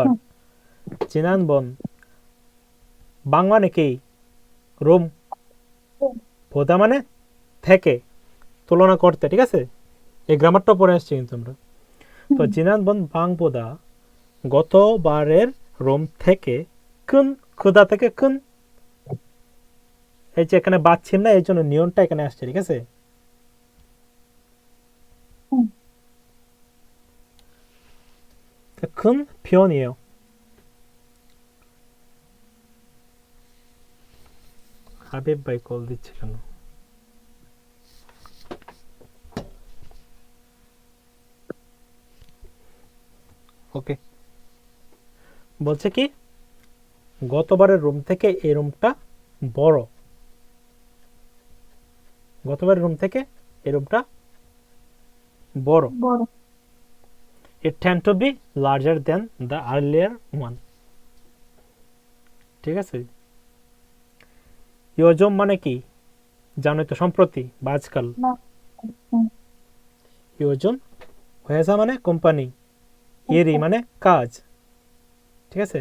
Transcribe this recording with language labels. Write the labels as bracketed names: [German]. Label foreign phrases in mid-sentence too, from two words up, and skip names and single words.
[Korean] 지난번 방 [Bangla] মানে কি রোম, পোদা মানে থেকে, তুলনা করতে, ঠিক আছে। এই গ্রামারটা পড়ে আসছি কিন্তু আমরা। তো [Korean] 지난번 방보다 [Bangla] গতবারের রোম থেকে কুন, খুদা থেকে কুন, এই যে এখানে বাচ্ছিম না, এই জন্য নিয়নটা এখানে আসছে, ঠিক আছে। [Korean] 큰 표현이에요. [Bangla] হাবিব ভাই কল দিচ্ছে কেন? ওকে, বলছে কি গতবারের রুম থেকে এই রুমটা বড়, গতবারের রুম থেকে এই রুমটা বড়। [English] It tend to be larger than the earlier one, [Bangla] ঠিক আছে। ইয়োজম মানে কি জানোই তো, সম্প্রতি বা আজকাল। ইয়োজম হয়েছে মানে কোম্পানি, এরি মানে কাজ, ঠিক আছে।